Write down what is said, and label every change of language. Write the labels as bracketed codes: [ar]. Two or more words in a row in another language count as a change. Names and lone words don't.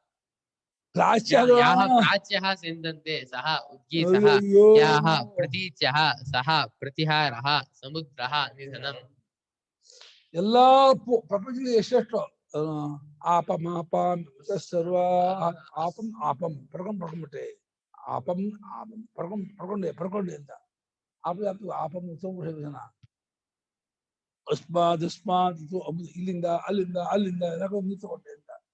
[sa] ಪ್ರಾಚ್ಯಃ ಸ್ಯಂದಂತೆ ಸಹ ಉದ್ಗೀತಃ ಯಾಹ ಪ್ರತೀಚ್ಯಃ ಸಹ ಪ್ರತಿಹಾರಃ ಸಮುದ್ರಃ ನಿಧನಂ. [kn] ಎಲ್ಲಾ ಪ್ರಪಂಚದಲ್ಲಿ ಎಷ್ಟೆಷ್ಟು ಆಪಂ ಆಪಂ ಸರ್ವ ಆಪಂ ಆಪಂ ಪಡ್ಕೊಂಡ್ಬಿಟ್ಟೆ, ಆಪಂ ಆಪಂ ಪಡ್ಕೊಂಡೆ ಅಂತ [sa] ಆಪಂ ಉತ್ತಮ ಅಸ್ಮಾದ್ [kn] ಇದು ಇಲ್ಲಿಂದ ಅಲ್ಲಿಂದ ಎಲ್ಲ ತಗೊಂಡೆ ಅಂತ.